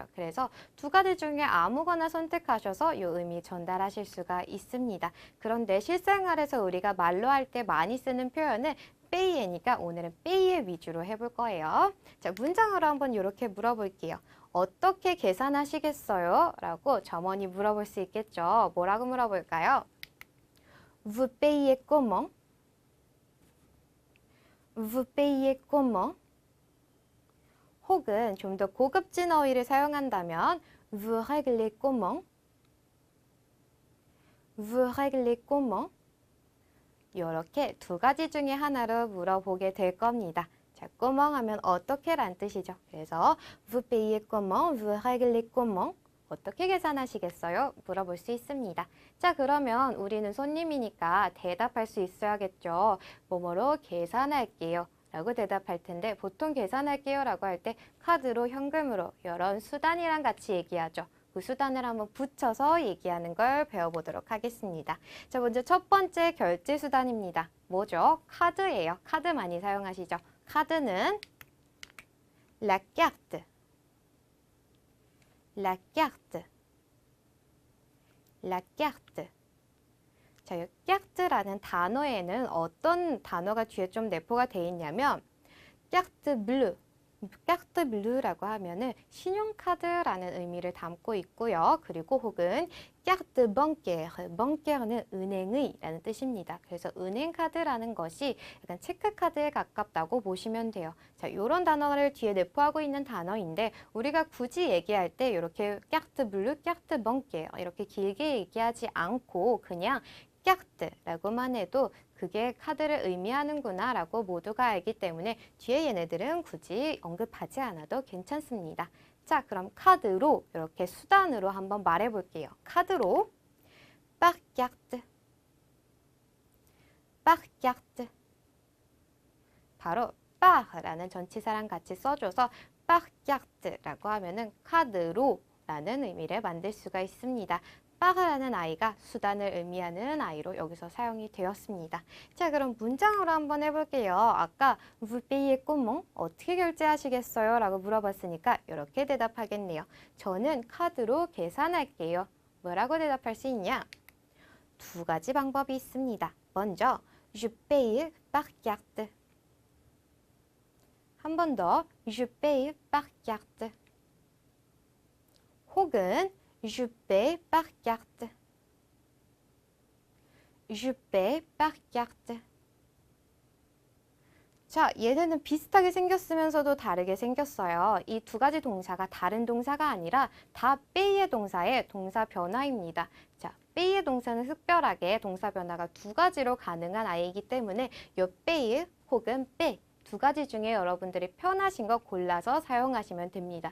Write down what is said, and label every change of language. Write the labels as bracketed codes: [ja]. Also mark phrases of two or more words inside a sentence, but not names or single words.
[ko] 그래서 두 가지 중에 아무거나 선택하셔서 이 의미 전달하실 수가 있습니다. 그런데 실생활에서 우리가 말로 할 때 많이 쓰는 표현은 payer니까 오늘은 payer 위주로 해볼 거예요. 자, 문장으로 한번 이렇게 물어볼게요. 어떻게 계산하시겠어요? 라고 점원이 물어볼 수 있겠죠. 뭐라고 물어볼까요? [fr] Vous payez comment? Vous payez comment? [ko] 혹은 좀 더 고급진 어휘를 사용한다면 [fr] Vous réglez comment? Vous réglez comment? [ko] 이렇게 두 가지 중에 하나로 물어보게 될 겁니다. 자, comment 하면 어떻게 란 뜻이죠. 그래서 [fr] Vous payez comment? Vous réglez comment? [ko] 어떻게 계산하시겠어요? 물어볼 수 있습니다. 자, 그러면 우리는 손님이니까 대답할 수 있어야겠죠. 뭐뭐로 계산할게요 라고 대답할 텐데 보통 계산할게요 라고 할 때 카드로, 현금으로 이런 수단이랑 같이 얘기하죠. 그 수단을 한번 붙여서 얘기하는 걸 배워보도록 하겠습니다. 자, 먼저 첫 번째 결제 수단입니다. 뭐죠? 카드예요. 카드 많이 사용하시죠? 카드는 [fr] la carte, la carte, la carte. [ko] 자, 이 carte라는 단어에는 어떤 단어가 뒤에 좀 내포가 되어 있냐면 [fr] carte bleue, carte bleu [ko] 라고 하면은 신용카드라는 의미를 담고 있고요. 그리고 혹은 [fr] carte bancaire, [ko] banquaire는 은행의라는 뜻입니다. 그래서 은행카드라는 것이 약간 체크카드에 가깝다고 보시면 돼요. 자, 이런 단어를 뒤에 내포하고 있는 단어인데 우리가 굳이 얘기할 때 이렇게 [fr] carte bleue, carte bancaire [ko] 이렇게 길게 얘기하지 않고 그냥 carte라고만 해도 그게 카드를 의미하는구나 라고 모두가 알기 때문에 뒤에 얘네들은 굳이 언급하지 않아도 괜찮습니다. 자, 그럼 카드로 이렇게 수단으로 한번 말해 볼게요. 카드로 [fr] par carte, par carte. [ko] 바로 par라는 전치사랑 같이 써줘서 [fr] par carte [ko] 라고 하면은 카드로 라는 의미를 만들 수가 있습니다. par라는 아이가 수단을 의미하는 아이로 여기서 사용이 되었습니다. 자, 그럼 문장으로 한번 해볼게요. [fr] 아까 vous payez comment? [ko] 어떻게 결제하시겠어요? 라고 물어봤으니까 이렇게 대답하겠네요. 저는 카드로 계산할게요. 뭐라고 대답할 수 있냐? 두 가지 방법이 있습니다. [fr] 먼저 je paye par carte. 한 번 더 je paye par carte. 혹은 Je paie par carte. Je paie par carte. [ko] 자, 얘네는 비슷하게 생겼으면서도 다르게 생겼어요. 이 두 가지 동사가 다른 동사가 아니라 다 paye의 동사의 동사 변화입니다. 자, paye의 동사는 특별하게 동사 변화가 두 가지로 가능한 아이이기 때문에 요 paye 혹은 paie 두 가지 중에 여러분들이 편하신 거 골라서 사용하시면 됩니다.